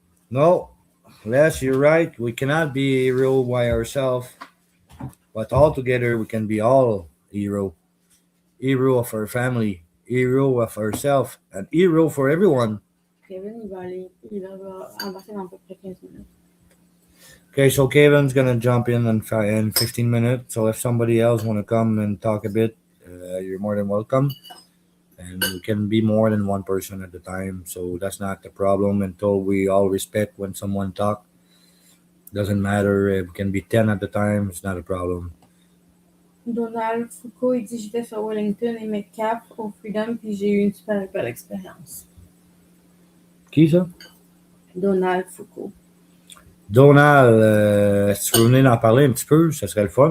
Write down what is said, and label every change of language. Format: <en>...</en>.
<en>No, Les, you're right. We cannot be a hero by ourselves, but all together we can be all hero. Hero of our family, hero of ourselves, and hero for everyone.</en> <fr>Kevin, il va embarquer dans à peu près 15 minutes.</fr> <en>Okay, so Kevin's gonna jump in 15 minutes. So if somebody else want to come and talk a bit, you're more than welcome. And we can be more than one person at a time, so that's not the problem. Until we all respect when someone talk, doesn't matter. It can be 10 at a time. It's not a problem.</en> <fr>Donald Foucault, il dit j'étais sur Wellington et Metcalf au Freedom, puis j'ai eu une super belle expérience. Qui ça? Donald Foucault. Donald, si tu veux venir en parler un petit peu, ça serait le fun.</fr>